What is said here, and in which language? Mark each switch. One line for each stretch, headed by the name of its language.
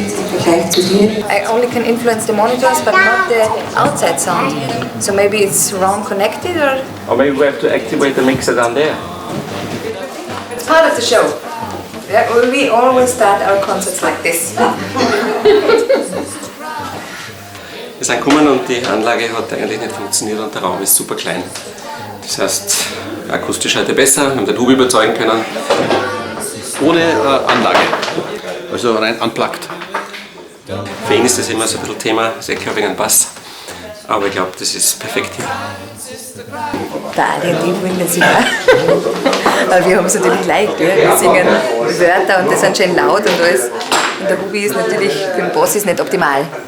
English: I only can influence the monitors, but not the outside sound. So maybe it's wrong connected, or maybe we have to activate the mixer down there. it's part of the show. Yeah, we always start our concerts like this.
German: Wir sind gekommen und die Anlage hat eigentlich nicht funktioniert und der Raum ist super klein. Das heißt, akustisch heute besser, wir haben den Hubi überzeugen können. Ohne Anlage, also rein unplugged. Für ihn ist das immer so ein bisschen Thema, sehr klar wegen Bass. Aber ich glaube, das ist perfekt hier. Den lieben wir sicher. Aber wir haben es natürlich leicht. Ja? Wir singen Wörter und das sind schön laut und alles. Und der Hubi ist natürlich, für den Bass ist nicht optimal.